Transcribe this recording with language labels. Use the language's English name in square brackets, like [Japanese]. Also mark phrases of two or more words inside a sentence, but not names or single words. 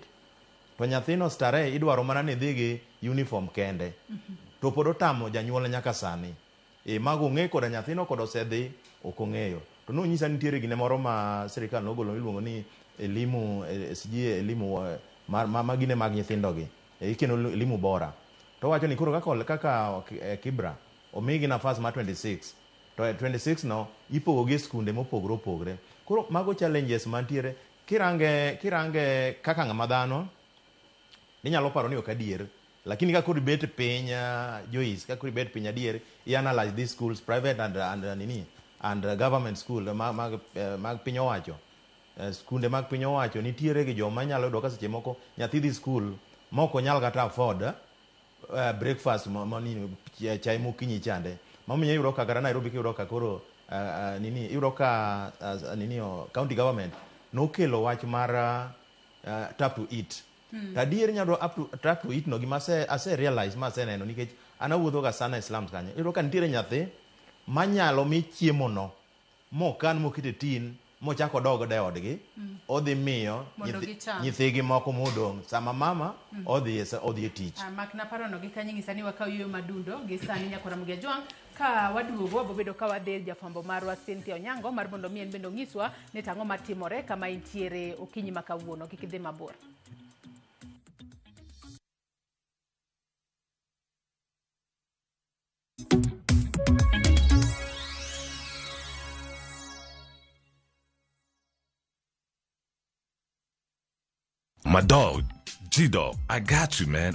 [Luo (Kenya and Tanzania)] To nyathino Starehe idwaro mana ni dhi gi uniform kende. To pod otamo janyuol nyaka sani. Mago ng'e koda nyathino kod osedhi ok ong'eyo. To nonyisa nitiere gine moro ma sirikal nogolo iluongo ni elimu magine mag nyithindogi. Ikeno [Swahili] elimu bora. [Luo (Kenya and Tanzania)] To wacho ni koro kaka Kibra omigi nafas ma 26, to 26 no ipogo gi skunde mopogore. Koro mago challenges mantiere kirange kaka ng'ama dhano ninyalo paro ni ok adier, lakini ka kod bet piny Joyce, ka kod bet piny adier [English] analyze these schools, private and government school [Luo (Kenya and Tanzania)] mag piny owacho. Skunde mag piny owacho nitiere gi joma nyalo yudo ka seche moko nyathi dhi school moko nyal kata [English] afford breakfast [Luo (Kenya and Tanzania)] chai mokinyi chande. Mamiyo yudo ka kata Nairobi kiyudo ka koro yudo ka county government nokelo wach mar [English] tap to eat. [Luo (Kenya and Tanzania)] Tadier nyado [English] tap to eat [Luo (Kenya and Tanzania)] no gima ase realize ma ase neno nikech ana wuotho ga sana Islam kanyo. Yudo ka nitiere nyathi manyalo mi chiemo no mokan mokete tin mochako dogo de odgi, odhi miyo nyithigi moko modong' sama mama odhi e tich. Makna parono gi kanyo ng'isa ni wakaw yueyo madundo gi sani nyakora mugia jwang' ka waduogo wabobedo ka wadhi jafwambo marwa Cynthia Onyango mar mondo mien bendo ng'iswa ni tang'o matimore kama intiere okinyi ma kawuono. Kik idhi mabor. [English] My dog, G-Dog, I got you, man.